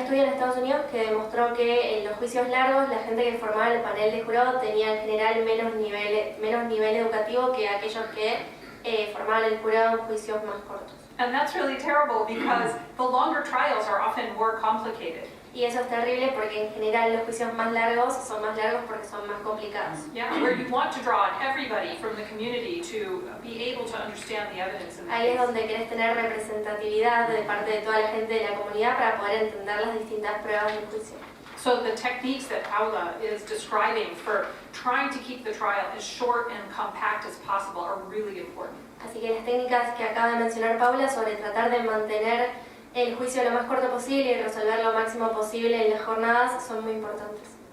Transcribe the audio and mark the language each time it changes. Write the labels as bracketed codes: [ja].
[es] estudio en Estados Unidos que demostró que en los juicios largos la gente que formaba el panel de jurado tenía en general menos nivel educativo que aquellos que formaban el jurado en juicios más cortos. [en] And that's really terrible because the longer trials are often more complicated. [es] Y eso es terrible porque en general los juicios más largos son más largos porque son más complicados. [en] Yeah, where you want to draw on everybody from the community to be able to understand the evidence in the [es] Ahí es [en] case. [es] donde querés tener representatividad de parte de toda la gente de la comunidad para poder entender las distintas pruebas del juicio. [en] So the techniques that Paula is describing for trying to keep the trial as short and compact as possible are really important. [es] Así que las técnicas que acaba de mencionar Paula sobre tratar de mantener el juicio lo más corto posible y resolver lo máximo posible en las jornadas son muy importantes.